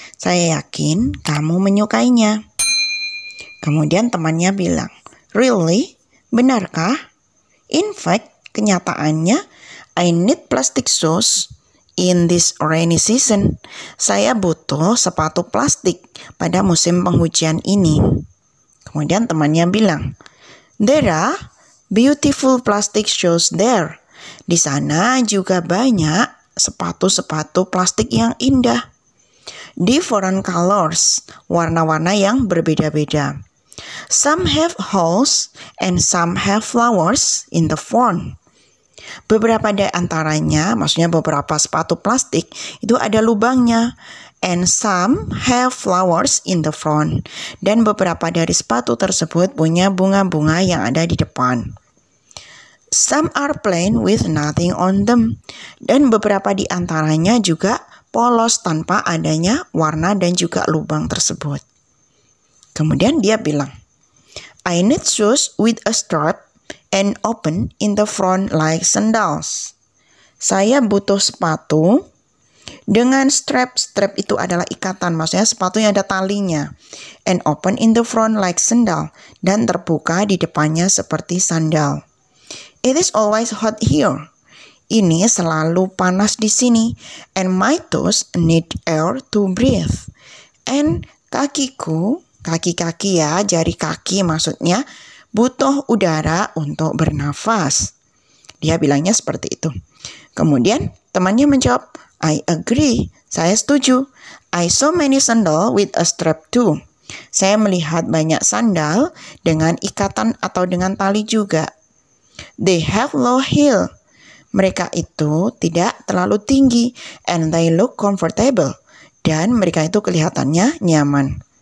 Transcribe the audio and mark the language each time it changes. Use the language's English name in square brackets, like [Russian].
[Indonesian] Saya yakin kamu menyukainya. Kemudian temannya bilang, [English] really? [Indonesian] Benarkah? [English] In fact, [Indonesian] kenyataannya, [English] I need plastic shoes. In this rainy season, [Indonesian] saya butuh sepatu plastik pada musim penghujan ini. Kemudian temannya bilang, [English] there are beautiful plastic shoes there. [Indonesian] Di sana juga banyak sepatu-sepatu plastik yang indah. [English] Different colors, [Indonesian] warna-warna yang berbeda-beda. [English] Some have holes and some have flowers in the front. [Indonesian] Beberapa di antaranya, maksudnya beberapa sepatu plastik, itu ada lubangnya. [English] And some have flowers in the front. [Indonesian] Dan beberapa dari sepatu tersebut punya bunga-bunga yang ada di depan. [English] Some are plain with nothing on them. [Indonesian] Dan beberapa di antaranya juga polos tanpa adanya warna dan juga lubang tersebut. Kemudian dia bilang, [English] I need shoes with a strap and open in the front like sandals. [Indonesian] Saya butuh sepatu dengan strap. Strap itu adalah ikatan, maksudnya sepatu yang ada talinya. [English] And open in the front like sandal. [Indonesian] Dan terbuka di depannya seperti sandal. [English] It is always hot here. [Indonesian] Ini selalu panas di sini. [English] And my toes need air to breathe. [Indonesian] And kakiku, kaki-kaki ya, jari kaki maksudnya, butuh udara untuk bernafas. Dia bilangnya seperti itu. Kemudian temannya menjawab, [English] I agree. [Indonesian] Saya setuju. [English] I saw many sandal with a strap too. [Indonesian] Saya melihat banyak sandal dengan ikatan atau dengan tali juga. [English] They have low heel. [Indonesian] Mereka itu tidak terlalu tinggi [English] and they look comfortable. [Indonesian] Dan mereka itu kelihatannya nyaman.